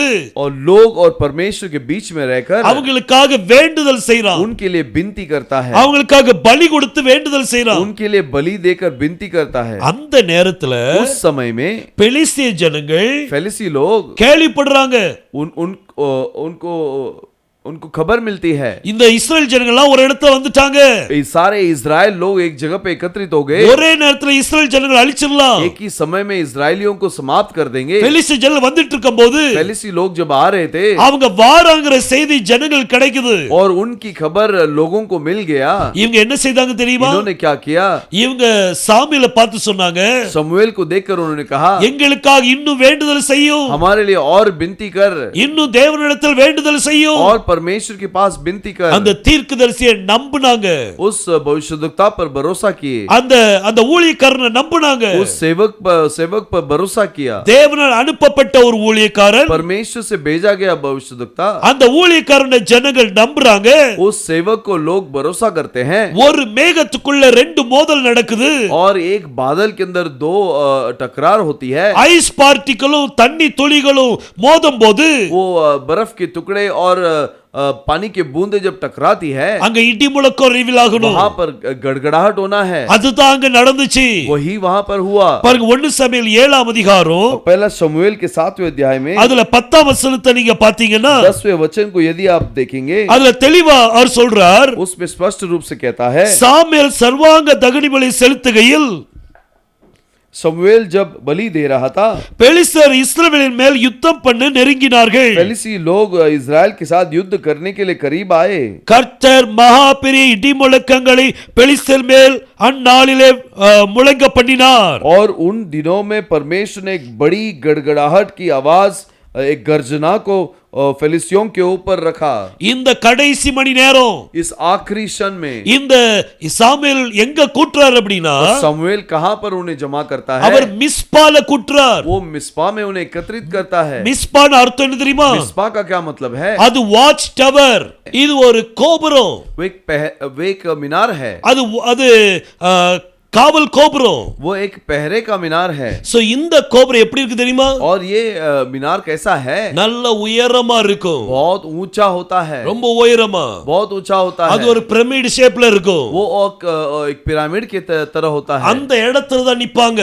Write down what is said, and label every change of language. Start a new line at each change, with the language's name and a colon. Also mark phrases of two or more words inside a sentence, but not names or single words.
Hindi: और लोग और परमेश्वर के बीच में रहकर
Tamil: அவங்களுக்காக வேண்டுதல் செய்றான்.
Hindi: उनके लिए विनती करता है,
Tamil: அவங்களுக்காக பலி கொடுத்து வேண்டுதல் செய்றான்.
Hindi: उनके लिए बलि देकर विनती करता है।
Tamil: அந்த நேரத்துல
Hindi: उस समय में
Tamil: பெலிஸ்திய ஜனங்கள்
Hindi: फैलिसी लोग
Tamil: கேள்விப்படுறாங்க.
Hindi: उनको खबर मिलती है
Tamil: இந்த இஸ்ரவேல் ஜனங்கள்லாம் ஒரு இடத்துல வந்துட்டாங்க.
Hindi: सारे इजराइल लोग एक जगह पे एकत्रित हो गए।
Tamil: ஒரே நேரத்துல இஸ்ரவேல் ஜனங்கள் அழிச்சிடலாம்.
Hindi: एक ही समय में इजरायलियों को समाप्त कर देंगे।
Tamil: பெலிஸ்திய ஜனங்கள் வந்துட்டு இருக்கும்போது
Hindi: फैलिसी लोग जब आ रहे थे
Tamil: அவங்க வாராங்கற செய்தி ஜனங்கள் கிடைக்குது.
Hindi: और उनकी खबर लोगों को मिल गया।
Tamil: இவங்க என்ன செய்தாங்க தெரியுமா?
Hindi: इन्होंने क्या किया?
Tamil: இவங்க சாமுவேலை பார்த்து சொன்னாங்க,
Hindi: समूएल को देखकर उन्होंने कहा,
Tamil: எங்களுக்காக இன்னும் வேண்டுதல் செய்யும்,
Hindi: हमारे लिए और विनती कर,
Tamil: இன்னும் தேவனிடத்தில் வேண்டுதல் செய்யும்.
Hindi: और परमेश्वर के पास विनती कर।
Tamil: அந்த தீர்க்கதரிசியை நம்பினாங்க.
Hindi: उस भविष्यद्वक्ता पर भरोसा किए,
Tamil: அந்த ஊழியக்காரனை நம்பினாங்க.
Hindi: उस सेवक पर भरोसा किया।
Tamil: தேவனால் அனுப்பப்பட்ட ஒரு ஊழியக்காரன்,
Hindi: परमेश्वर से भेजा गया भविष्यद्वक्ता,
Tamil: அந்த ஊழியக்காரனை ஜனங்கள் நம்புறாங்க.
Hindi: उस सेवक को लोग भरोसा करते हैं।
Tamil: ஒரு மேகத்துக்குள்ள ரெண்டு மோதல் நடக்குது.
Hindi: और एक बादल के अंदर दो टकरार होती है।
Tamil: ஐஸ் பார்ட்டிகளும் தண்ணி துளிகளும் மோதும் போது
Hindi: वो बर्फ के टुकड़े और पानी की बूंदें जब टकराती है
Tamil: அங்க இடி முழக்கம் ரிவீல் ஆகணும்.
Hindi: वहां पर गड़गड़ाहट होना है,
Tamil: அதுதான் அங்க நடந்துச்சு.
Hindi: वही वहां पर हुआ।
Tamil: பாருங்க 1 சாமுவேல் 7ஆம் அதிகாரம்
Hindi: पहला शमूएल के 7वें अध्याय में
Tamil: அதுல 10ஆம் வசனத்தை நீங்க பாத்தீங்கன்னா
Hindi: 10वें वचन को यदि आप देखेंगे
Tamil: அதுல தெளிவா அவர் சொல்றார்,
Hindi: उसमें स्पष्ट रूप से कहता है
Tamil: சாமுவேல் சர்வாங்க தகன பலி செலுத்துகையில்
Hindi: शमूएल जब बलि दे रहा था
Tamil: பெலிஸ்தர் இஸ்ரவேலின் மேல் யுத்தம் பண்ண நெருங்கினார்கள்.
Hindi: फेलिस्ती लोग इजराइल के साथ युद्ध करने के लिए करीब आए।
Tamil: கர்த்தர் மகா பெரிய இடி முழக்கங்களை பெலிஸ்தர் மேல் அந்நாளிலே முழங்க பண்ணினார்.
Hindi: और उन दिनों में परमेश्वर ने एक बड़ी गड़गड़ाहट की आवाज, एक गर्जना को फिलिस्तियों के ऊपर रखा।
Tamil: இந்த கடைசி மணி நேரம்
Hindi: इस आखिरी क्षण में
Tamil: இந்த சாமுவேல் எங்க கூட்டுறார் அப்படின்னா
Hindi: शमूएल कहां पर उन्हें जमा करता है?
Tamil: அவர் மிஸ்பால கூட்டுறார்.
Hindi: वो मिस्पा में उन्हें एकत्रित करता है।
Tamil: மிஸ்பான அர்த்தம் என்ன தெரியுமா?
Hindi: मिस्पा का क्या मतलब है?
Tamil: அது
English: watch tower.
Tamil: இது ஒரு கோபுரம்.
Hindi: वो एक मीनार है।
Tamil: அது அது காவல் கோபுரம்.
Hindi: वो एक पहरे का मीनार है।
Tamil: சோ இந்த கோபுரம் எப்படி இருக்கு தெரியுமா?
Hindi: और ये मीनार कैसा है?
Tamil: நல்ல உயரமா இருக்கும்.
Hindi: बहुत ऊंचा होता है।
Tamil: ரொம்ப உயரமா.
Hindi: बहुत ऊंचा होता है।
Tamil: அது ஒரு பிரமிட் ஷேப்ல இருக்கும்.
Hindi: वो एक पिरामिड की तरह होता है।
Tamil: அந்த இடத்துல தான் நிப்பாங்க.